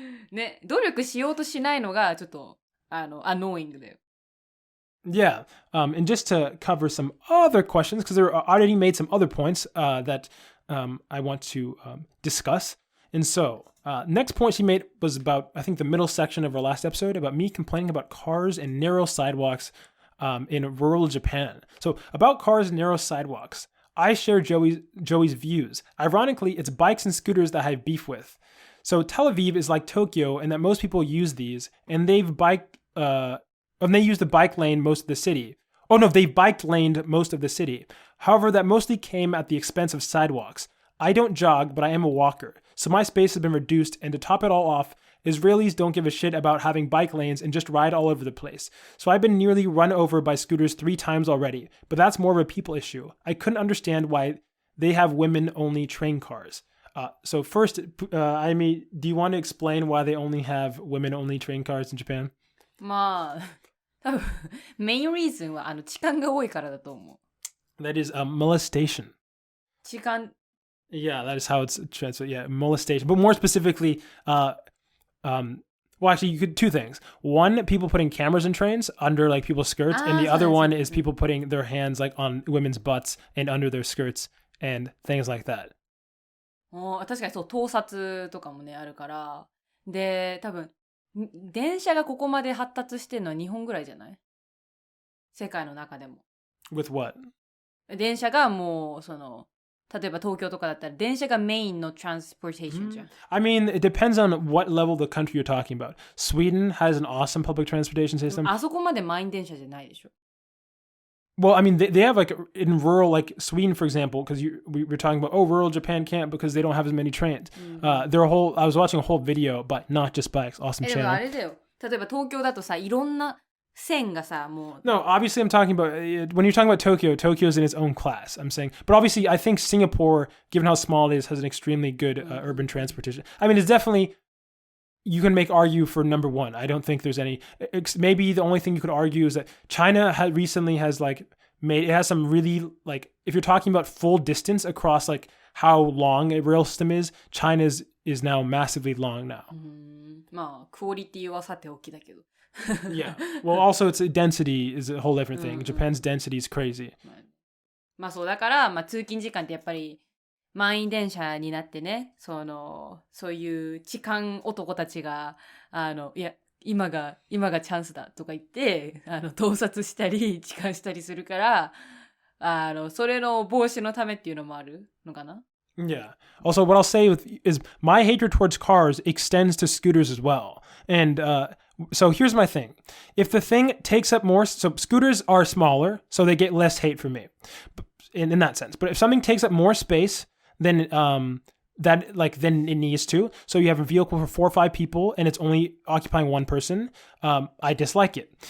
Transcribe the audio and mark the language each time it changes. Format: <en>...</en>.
<ja>ね、努力しようとしないのが、ちょっと、annoying だよ。</ja> <en>Yeah, and just to cover some other questions, because there already made some other points that I want to discuss. And so, next point she made was about, I think, the middle section of our last episode, about me complaining about cars and narrow sidewalks in rural Japan. So, about cars and narrow sidewalks, I share Joey's views. Ironically, it's bikes and scooters that I have beef with. So, Tel Aviv is like Tokyo in that most people use these, and they use the bike lane most of the city. Oh no, they bike laned most of the city. However, that mostly came at the expense of sidewalks. I don't jog, but I am a walker, so my space has been reduced, and to top it all off, Israelis don't give a shit about having bike lanes and just ride all over the place. So I've been nearly run over by scooters 3 times already, but that's more of a people issue. I couldn't understand why they have women-only train cars. So first, Aimi, do you want to explain why they only have women-only train cars in Japan?</en> <ja>まあ、多分、メインリーズンは痴漢が多いからだと思う。</ja> <en>That is molestation.</en> <ja>痴漢</ja> <en>Yeah, that is how it's translated. Yeah, molestation. But more specifically, well, actually, you could 2 things. One, people putting cameras in trains under people's skirts, and the other one is people putting their hands on women's butts and under their skirts and things like that.</en> <ja>確かにそう、盗撮とかもね、あるから。で、多分、電車がここまで発達してるのは日本ぐらいじゃない？世界の中でも。</ja> <en>With what?</en> <ja>電車がもう、例えば東京とかだったら電車がメインの transportation じゃん。</ja> <en>I mean, it depends on what level of the country you're talking about. Sweden has an awesome public transportation system.</en> <ja>あそこまで満員電車じゃないでしょ。</ja> <en>Well, I mean, they have in rural, Sweden, for example, because we were talking about, rural Japan can't because they don't have as many trains. I was watching a whole video, but not just bikes. Awesome channel.</en> <ja>でもあれだよ。例えば東京だとさ、いろんな線がさ、もう。</ja> <en>No, obviously I'm talking about, when you're talking about Tokyo's in its own class, I'm saying. But obviously, I think Singapore, given how small it is, has an extremely good urban transportation. I mean, it's definitely... You can argue for number 1. I don't think there's any... Maybe the only thing you could argue is that China recently has it has some really, like, if you're talking about full distance across like how long a rail system is, China's is now massively long now.</en> <ja>まあ、クオリティはさておきだけど。</ja> <en>Yeah. Well, also its density is a whole different thing. Japan's density is crazy.</en> <ja>まあそうだから、まあ通勤時間ってやっぱり満員電車になってね、そういう痴漢男たちが、いや、今がチャンスだとか言って、盗撮したり、痴漢したりするから、それの防止のためっていうのもあるのかな?</ja> <en>Yeah. Also, what I'll say is my hatred towards cars extends to scooters as well. And so here's my thing. If the thing takes up more, so scooters are smaller, so they get less hate from me in that sense. But if something takes up more space than than it needs to, so you have a vehicle for 4 or 5 people and it's only occupying one person, I dislike it.</en>